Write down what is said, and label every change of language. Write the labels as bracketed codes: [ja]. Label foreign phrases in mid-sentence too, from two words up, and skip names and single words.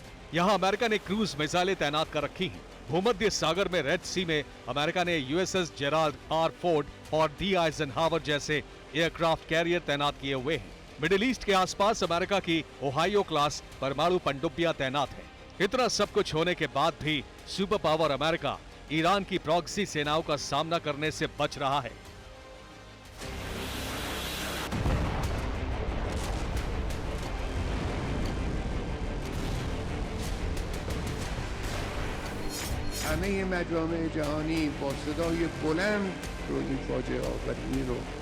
[hi] यहाँ अमेरिका ने क्रूज मिसाइलें तैनात कर रखी हैं। भूमध्य सागर में रेड सी में अमेरिका ने USS जेराल्ड आर फोर्ड और डी आइजनहावर जैसे [en] aircraft carrier [hi] तैनात किए हुए हैं। मिडिल ईस्ट के आसपास अमेरिका की ओहायो क्लास परमाणु पनडुब्बियां तैनात है। इतना सब कुछ होने के बाद भी [en] super power [hi] अमेरिका ईरान की प्रॉक्सी सेनाओं का सामना करने से बच रहा है। [fa] همه مجامع جهانی با صدای بلند رو این فاجعه آفرینی رو